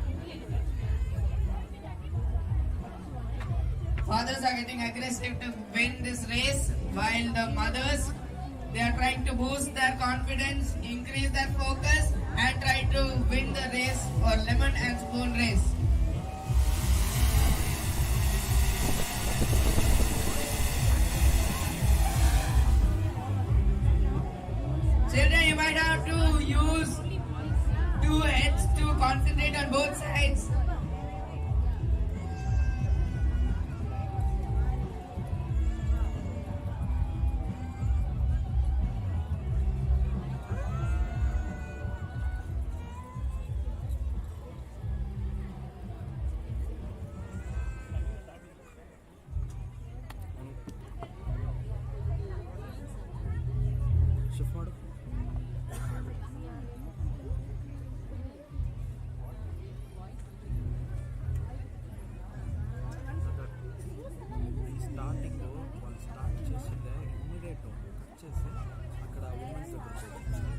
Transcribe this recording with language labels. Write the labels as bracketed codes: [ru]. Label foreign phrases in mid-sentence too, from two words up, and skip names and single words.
[en] Fathers are getting aggressive to win this race, while the mothers, they are trying to boost their confidence, increase their focus, and try to win the race for lemon and spoon race. Children, you might have to use 2 heads to concentrate on both sides. [kn] ಶಿಫ್ಟ್ ಮಾಡು. [te] ఈ స్టార్టింగ్ వాళ్ళు స్టార్ట్ చేసిందే [en] immediate cut [te] చేసి అక్కడ ఉమెన్స్ దగ్గర చేయాలి.